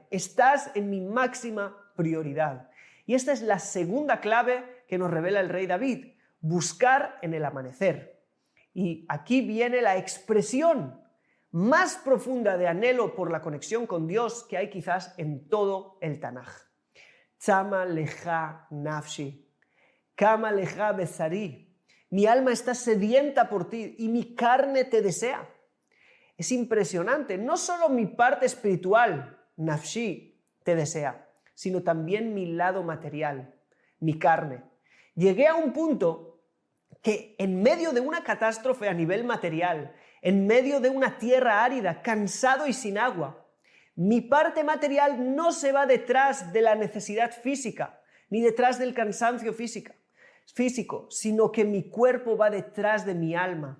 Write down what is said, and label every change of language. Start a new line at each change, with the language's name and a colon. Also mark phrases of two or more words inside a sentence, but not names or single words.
Spanish: Estás en mi máxima prioridad. Y esta es la segunda clave que nos revela el rey David. Buscar en el amanecer. Y aquí viene la expresión más profunda de anhelo por la conexión con Dios que hay quizás en todo el Tanaj.
Hebrew: צמאה לך נפשי כמה לך בשרי.
Spanish: Mi alma está sedienta por ti y mi carne te desea. Es impresionante. No solo mi parte espiritual, nafshi, te desea, sino también mi lado material, mi carne. Llegué a un punto que en medio de una catástrofe a nivel material, en medio de una tierra árida, cansado y sin agua, mi parte material no se va detrás de la necesidad física, ni detrás del cansancio físico, sino que mi cuerpo va detrás de mi alma.